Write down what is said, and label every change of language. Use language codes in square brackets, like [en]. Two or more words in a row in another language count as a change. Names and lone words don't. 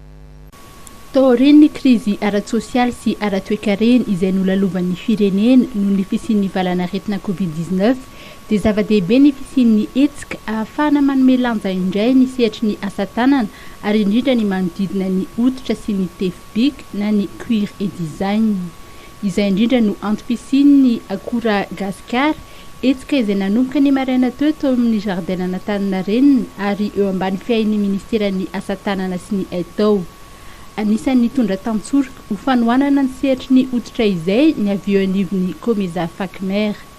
[mg] Taorian'ny krizy ara-tsosialy sy ara-toe-karena izay nolalovan'ny firenena noho ny fisian'ny valanaretina Covid-19 dia zava-dehibe ny fisian'ny hetsika ahafahana manome lanja indray ny sehatry ny asa tanana ary indrindra ny manodidina ny hoditra sy ny tefibika na ny [fr] cuir et design. [mg] Izay indrindra no antom-pisian'ny Akoragasikara hetsika izay nanomboka ny maraina teo amin'ny jardin an'Antaninarenina ary eo ambany fiain'ny ministeran'ny asa tanana sy ny haitao. Anisan'ny tondra tantsoroka ho fanohanana ny sehatry ny hoditra izay ny avy eo anivon'ny Komeza Fakmer.